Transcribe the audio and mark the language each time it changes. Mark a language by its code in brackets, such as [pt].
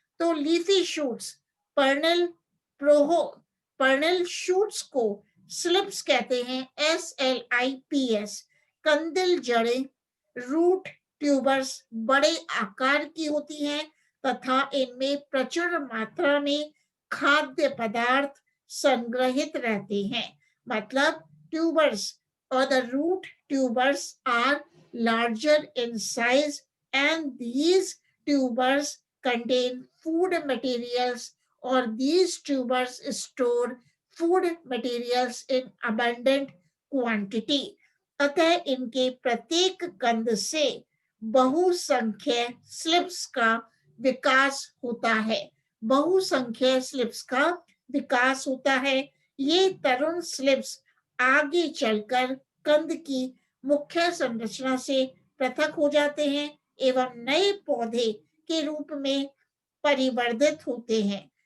[hi] तो leafy shoots, पर्नल प्रोहो पर्नल shoots को slips कहते हैं, SLIPS। कंदिल जड़ें, रूट ट्यूबर्स बड़े आकार की होती हैं तथा इनमें प्रचुर मात्रा में खाद्य पदार्थ संग्रहित रहते हैं। [en] मतलब tubers or the root tubers are larger in size, and these tubers contain food materials, or these tubers store food materials in abundant quantity. [hi] अतः इनके प्रत्येक कंद से बहुसंख्य स्लिप्स का विकास होता है। बहुसंख्य स्लिप्स का विकास होता है। ये तरुण स्लिप्स आगे चलकर कंद की मुख्य संरचना से पृथक हो जाते हैं एवं नए पौधे के रूप में परिवर्तित होते हैं।